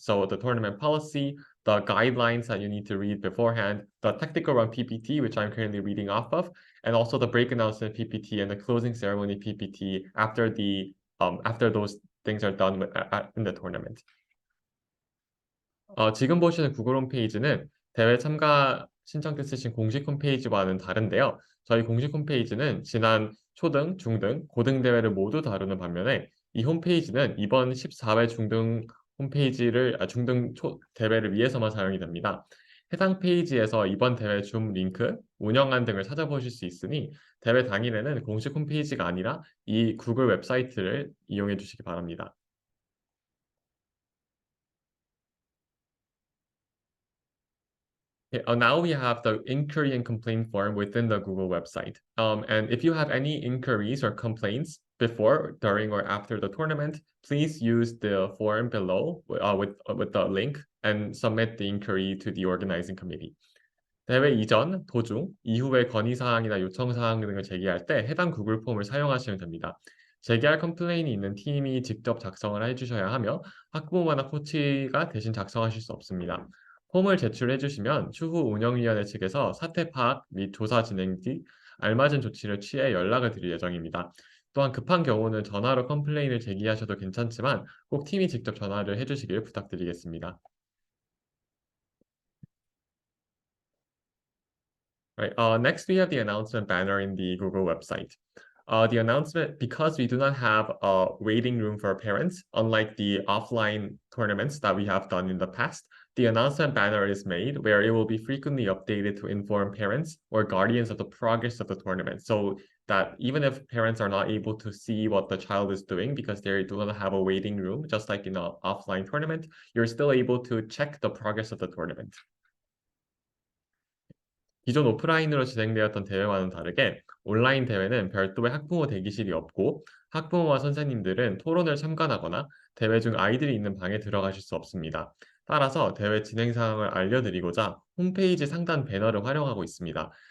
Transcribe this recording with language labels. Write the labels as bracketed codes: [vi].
[en] So the tournament policy, the guidelines that you need to read beforehand, the technical run PPT, which I'm currently reading off of, and also the break announcement PPT and the closing ceremony PPT after those things are done in the tournament. [ko] 지금 보시는 구글 홈페이지는 대회 참가 신청 때 쓰신 공식 홈페이지와는 다른데요. 저희 공식 홈페이지는 지난 초등, 중등, 고등 대회를 모두 다루는 반면에 이 홈페이지는 이번 14회 중등 중등 대회를 위해서만 사용이 됩니다. 해당 페이지에서 이번 대회 줌 링크, 운영안 등을 찾아보실 수 있으니 대회 당일에는 공식 홈페이지가 아니라 이 구글 웹사이트를 이용해 주시기 바랍니다. [en] Okay, now we have the inquiry and complaint form within the Google website. And if you have any inquiries or complaints before, during, or after the tournament, please use the form below with the link and submit the inquiry to the organizing committee. [ko] 대회 이전, 도중, 이후의 건의사항이나 요청사항 등을 제기할 때 해당 구글 폼을 사용하시면 됩니다. 제기할 컴플레인이 있는 팀이 직접 작성을 해주셔야 하며 학부모나 코치가 대신 작성하실 수 없습니다. 폼을 제출해 주시면 추후 운영위원회 측에서 사태 파악 및 조사 진행 뒤 알맞은 조치를 취해 연락을 드릴 예정입니다. 또한 급한 경우는 전화로 컴플레인을 제기하셔도 괜찮지만 꼭 팀이 직접 전화를 해주시길 부탁드리겠습니다. [en] Right. Next, we have the announcement banner in the Google website. The announcement, because we do not have a waiting room for parents, unlike the offline tournaments that we have done in the past, the announcement banner is made where it will be frequently updated to inform parents or guardians of the progress of the tournament. So that even if parents are not able to see what the child is doing because they do not have a waiting room, just like in an offline tournament, you're still able to check the progress of the tournament. [ko] 기존 오프라인으로 진행되었던 대회와는 다르게 온라인 대회는 별도의 학부모 대기실이 없고 학부모와 선생님들은 토론을 참관하거나 대회 중 아이들이 있는 방에 들어가실 수 없습니다. 따라서 대회 진행 상황을 알려드리고자 홈페이지 상단 배너를 활용하고 있습니다.